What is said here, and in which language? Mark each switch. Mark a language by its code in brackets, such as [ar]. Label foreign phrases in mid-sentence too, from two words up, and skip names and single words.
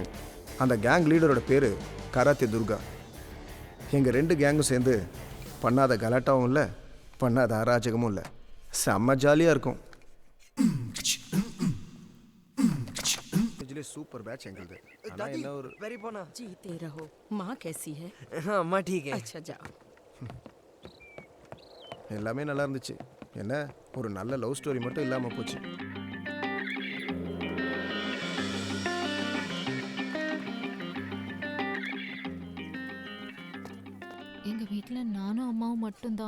[ta] அந்த கேங் லீடரோட பேர் கராத்தே துர்கா. எங்கள் 2 கேங்கும் சேர்ந்து பண்ணாத கலாட்டாவும் இல்லை, பண்ணாத அராஜகமும் இல்லை. செம்ம ஜாலியாக இருக்கும். [en] super batch [ta] எங்களுது. ஆனா என்ன ஒரு வெரி போனா [hi] जीते रहो। माँ कैसी है? अम्मा ठीक. अच्छा जाओ। [ta] எல்லாமே நல்லா இருந்துச்சு. என்ன ஒரு நல்ல [en] love story [ta] மட்டும் இல்லாமல் போச்சு. எங்க வீட்டில் நானும் அம்மாவும் மட்டும்தான்.